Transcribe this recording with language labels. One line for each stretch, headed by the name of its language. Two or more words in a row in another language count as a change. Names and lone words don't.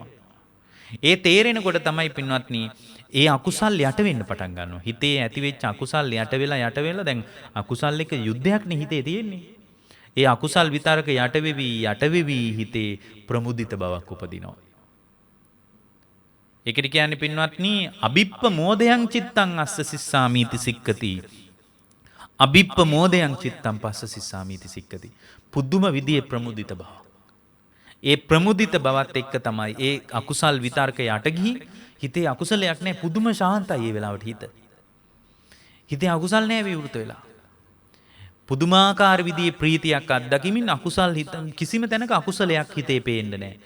Sinhala: ඒ තේරෙනකොට තමයි පින්වත්නි ඒ අකුසල් යට වෙන්න පටන් ගන්නවා. හිතේ ඇති වෙච්ච අකුසල් යට වෙලා දැන් අකුසල් එක යුද්ධයක් නේ හිතේ තියෙන්නේ. ඒ අකුසල් විතරක යට වෙවි හිතේ ප්‍රමුදිත බවක් උපදිනවා. ඒකට කියන්නේ පින්වත්නි
Pali: අබිප්ප මෝදයන් චිත්තං අස්ස සිස්සාමීති සික්කති. අබිප්ප මෝදයන් චිත්තං පස්ස සිස්සාමීති සික්කති.
Sinhala: පුදුම විදියේ ප්‍රමුදිත බව. ඒ ප්‍රමුදිත බවත් එක්ක තමයි ඒ අකුසල් විතර්ක යට ගිහි හිතේ අකුසලයක් නැහැ පුදුම ශාන්තයි ඒ වෙලාවට හිත. හිතේ අකුසල් නැහැ විවෘත වෙලා. පුදුමාකාර විදියේ ප්‍රීතියක් අත්දකිමින් අකුසල් හිත කිසිම තැනක අකුසලයක් හිතේ පේන්නේ නැහැ.